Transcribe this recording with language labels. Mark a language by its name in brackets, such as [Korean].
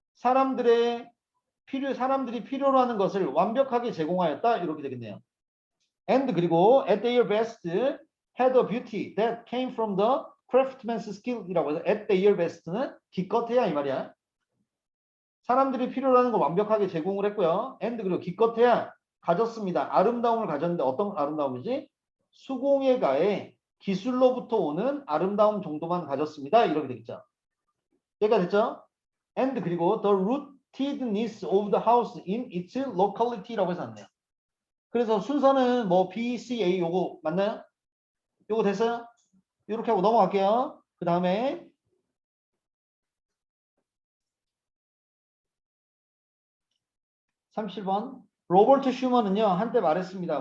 [Korean] 사람들이 필요로 하는 것을 완벽하게 제공하였다 이렇게 되겠네요. [English] And 그리고 at their best had a beauty that came from the craftsman's skill이라고 해서 at their best는 [Korean] 기껏해야 이 말이야. 사람들이 필요로 하는 걸 완벽하게 제공을 했고요. and 그리고 기껏해야 가졌습니다. 아름다움을 가졌는데 어떤 아름다움이지? 수공예 가에 기술로부터 오는 아름다움 정도만 가졌습니다. 이렇게 되겠죠. 여기가 됐죠? [English] and 그리고 the rootedness of the house in its locality라고 [Korean] 해서 왔네요. 그래서 순서는 뭐 B, C, A 요거 맞나요? 요거 됐어요? 이렇게 하고 넘어갈게요. 그 다음에 30번 로버트 슈먼은요 한때 말했습니다.